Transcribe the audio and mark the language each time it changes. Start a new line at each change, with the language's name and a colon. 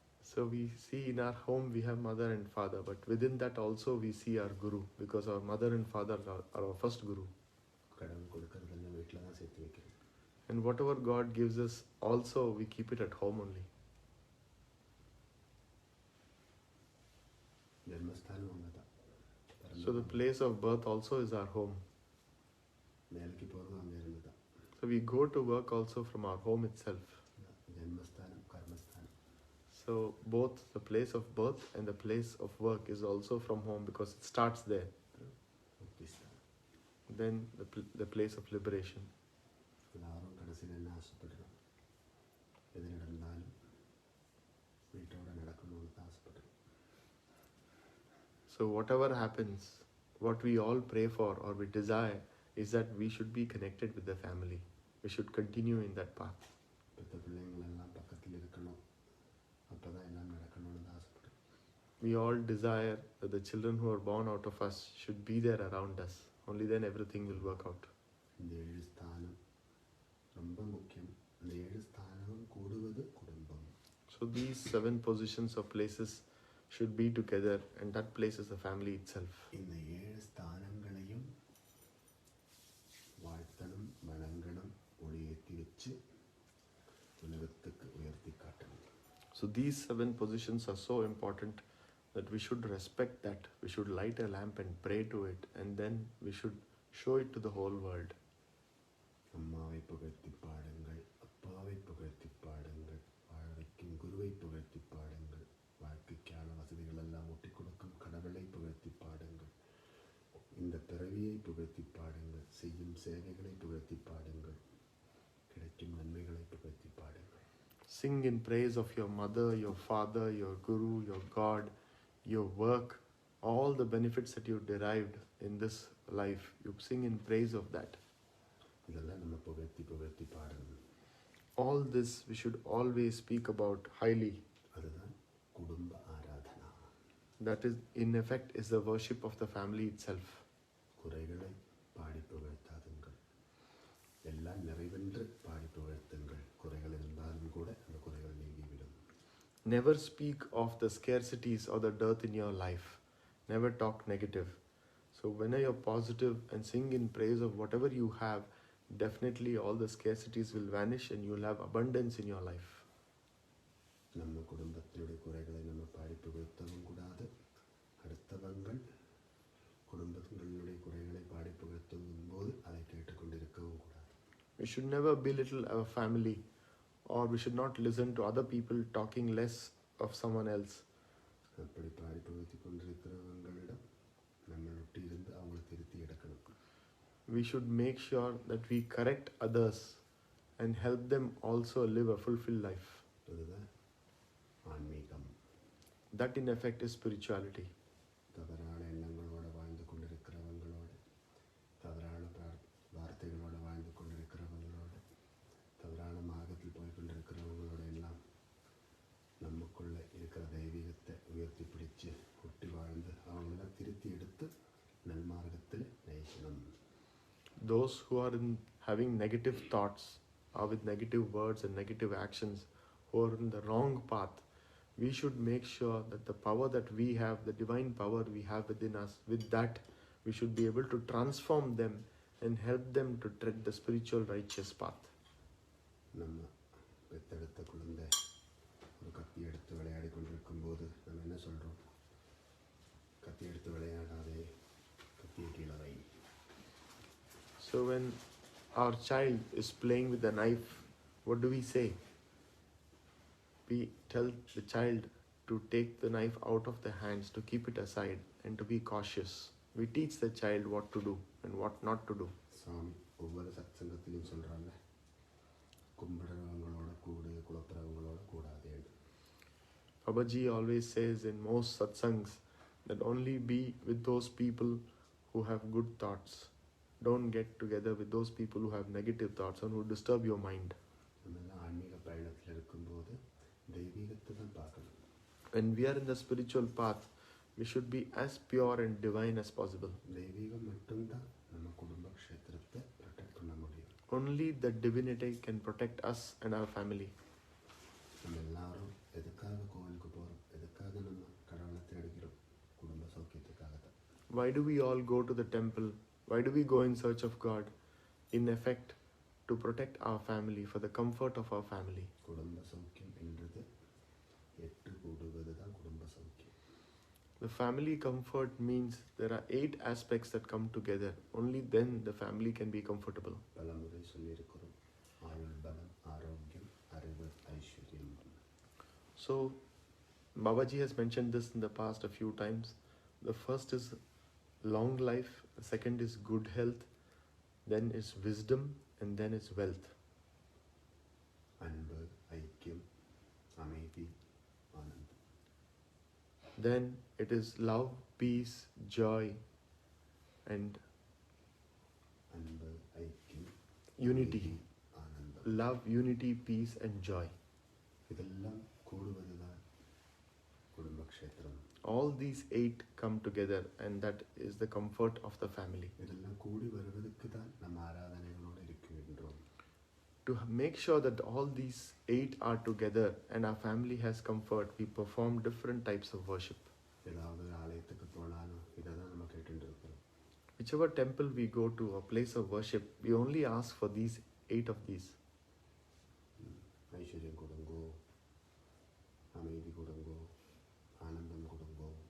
English: So we see in our home we have mother and father, but within that also we see our guru, because our mother and father are our first guru.
Tamil: கடவுள் கொடுக்கறதெல்லாம் வீட்டில் தான் சேர்த்து வைக்கிறோம்.
English: And whatever God gives us also we keep it at home only.
Tamil: ஜென்மஸ்தானம் அங்கே தான்.
English: So the place of birth also is our home.
Tamil: வேலைக்கு போகிறதும் அங்கே இருந்து தான்.
English: So we go to work also from our home itself.
Tamil: ஜென்மஸ்தானம் கர்மஸ்தானம்.
English: So both the place of birth and the place of work is also from home, because it starts there.
Tamil: முக்திஸ்தானம்.
English: Then the place of liberation.
Tamil: எல்லாரும் கடைசியில் என்ன ஆசைப்படுறோம்? எது நடந்தாலும் வீட்டோட நடக்கணும்னு தான் ஆசைப்படுறோம்.
English: So whatever happens, what we all pray for or we desire is that we should be connected with the family. We should continue in that path.
Tamil: பெற்ற பிள்ளைங்களெல்லாம் பக்கத்தில் இருக்கணும், அப்போ தான் எல்லாம் நடக்கணும்னு தான் ஆசைப்படுறோம்.
English: We all desire that the children who are born out of us should be there around us. Only then everything will work out.
Tamil: இந்த 7 ஸ்தானம் ரொம்ப முக்கியம். இந்த 7 ஸ்தானமும் கூடுவது குடும்பம்.
English: So these 7 positions or places should be together, and that place is the family itself.
Tamil: இந்த 7 ஸ்தானங்களையும் வாழ்த்தணும், வணங்கணும், ஒளியேற்றி வச்சு உலகத்துக்கு உயர்த்தி காட்டணும்.
English: So these 7 positions are so important that we should respect that. We should light a lamp and pray to it, and then we should show it to the whole world.
Tamil: அம்மாவை புகழ்த்தி பாடுங்கள், அப்பாவை புகழ்த்தி பாடுங்கள், வாழ வைக்கும் குருவை புகழ்த்தி பாடுங்கள், வாழ்க்கைக்கான வசதிகள் எல்லாம் ஒட்டி கொடுக்கும் கடவுளை புகழ்த்தி பாடுங்கள், இந்த பிறவியை புகழ்த்தி பாடுங்கள், செய்யும் சேவைகளை புகழ்த்தி பாடுங்கள், கிடைக்கும் நன்மைகளை புகழ்த்தி பாடுங்கள்.
English: Sing in praise of your mother, your father, your guru, your God, your work, all the benefits that you derived in this life. You sing in praise of that.
Tamil: இதெல்லாம் நம்ம புகழ்த்தி புகழ்த்தி பாடணும்.
English: All this we should always speak about highly.
Tamil: அதுதான் குடும்ப Aradhana.
English: That is, in effect, is the worship of the family itself.
Tamil: குறைகளை பாடி புகழ்த்தாதுங்கள், எல்லாம் நிறைவென்று பாடி புகழ்த்துங்கள். குறைகள் இருந்தாலும் கூட அந்த குறைகள் நீங்கிவிடும்.
English: Never speak of the scarcities or the dearth in your life. Never talk negative. So when you're positive and sing in praise of whatever you have, definitely all the scarcities will vanish and you will have abundance in your life.
Tamil: நம்ம குடும்பத்தினுடைய குறைகளை நம்ம பாடி புகழ்த்தவும் கூடாது. அடுத்தவங்கள் குடும்பங்களுடைய குறைகளை பாடி புகழ்த்தும் போது அதை கேட்டுக்கொண்டிருக்கவும் கூடாது.
English: We should never belittle our family, or we should not listen to other people talking less of someone else.
Tamil: அப்படி பாடி புகழ்த்தி கொண்டிருக்கிறவங்களிடம் நம்ம ஒட்டி இருந்து அவங்களை திருத்தி எடுக்கணும்.
English: We should make sure that we correct others and help them also live a fulfilled life.
Tamil: அதுதான் ஆன்மீகம்.
English: That in effect is spirituality.
Tamil: தவறான எண்ணங்களோட வாழ்ந்து கொண்டிருக்கிறவங்களோட, தவறான வார்த்தைகளோட வாழ்ந்து கொண்டிருக்கிறவங்களோட, தவறான மார்க்கத்தில் போய் கொண்டிருக்கிறவங்களோட எல்லாம் நமக்குள்ள இருக்கிற தெய்வீகத்தை உயர்த்தி பிடிச்சு ஒட்டி வாழ்ந்து அவங்களெல்லாம் திருத்தி எடுத்து நல்மார்க்கத்தில் நயிக்கணும்.
English: Those who are having negative thoughts, or with negative words and negative actions, who are in the wrong path, we should make sure that the power that we have, the divine power we have within us, with that we should be able to transform them and help them to tread the spiritual righteous path.
Tamil: நம்ம பெத்தெடுத்த குழந்தை ஒரு கத்தி எடுத்து விளையாடி கொண்டிருக்கும் போது நம்ம என்ன சொல்கிறோம்? கத்தி எடுத்து விளையாடாதே, கத்தியை கீழே வை.
English: So when our child is playing with a knife, what do we say? We tell the child to take the knife out of the hands, to keep it aside and to be cautious. We teach the child what to do and what not to do.
Tamil: Swami ஒவ்வொரு சத்சங்கத்திலையும் சொல்கிறாங்க, கும்பிடுறவங்களோட கூடு, குழப்புறவங்களோட கூடாதே.
English: Babaji always says in most satsangs that only be with those people who have good thoughts. Don't get together with those people who have negative thoughts and who disturb your mind.
Tamil: நம்மெல்லாம் ஆன்மீக பயணத்தில் இருக்கும்போது தெய்வீகத்தை தான் பார்க்கணும்.
English: When we are in the spiritual path, we should be as pure and divine as possible.
Tamil: தெய்வீகம் மட்டும்தான் நம்ம குடும்ப க்ஷேத்திரத்தை protect பண்ண முடியும்.
English: Only the divinity can protect us and our family.
Tamil: நம்ம எல்லாரும் எதுக்காக கோவிலுக்கு போகிறோம்? எதுக்காக நம்ம கடவுளை தேடுகிறோம்? குடும்ப சௌக்கியத்துக்காக தான்.
English: Why do we all go to the temple? Why do we go in search of God? In effect, to protect our family, for the comfort of our family.
Tamil: குடும்ப சௌக்கியம் என்றது எட்டு கூடுவது தான் குடும்ப சௌக்கியம்.
English: The family comfort means there are 8 aspects that come together. Only then the family can be comfortable.
Tamil: பலமுறை சொல்லியிருக்கிறோம், ஆயுள் பலம், ஆரோக்கியம், அறிவு, ஐஸ்வர்யம்.
English: So, Babaji has mentioned this in the past a few times. The first is long life, the second is good health, then is wisdom, and then is wealth.
Tamil: அன்பு, ஐக்கியம், அமைதி, ஆனந்தம்.
English: Then it is love, peace, joy, and
Tamil: அன்பு, ஐக்கியம்,
English: unity.
Tamil: அமைதி, ஆனந்தம்.
English: Love, unity, peace, and joy.
Tamil: இதெல்லாம் கூடுவது தான் குடும்ப க்ஷேத்திரம்.
English: All these 8 come together, and that is the comfort of the family.
Tamil: இதெல்லாம் கூடி வருவதற்கு தான் நம்ம ஆராதனைகளோடு இருக்கின்றோம்.
English: To make sure that all these 8 are together and our family has comfort, we perform different types of worship.
Tamil: ஏதாவது ஆலயத்துக்கு போனாலும் இதை தான் நம்ம கேட்டுருக்கிறோம்.
English: Whichever temple we go to, a place of worship, we only ask for these 8 of these.
Tamil: ஐஸ்வர்யம் கொடுங்கோ, அமைதி கொடுங்கோ, ஆனந்தம் கொடுங்கோ.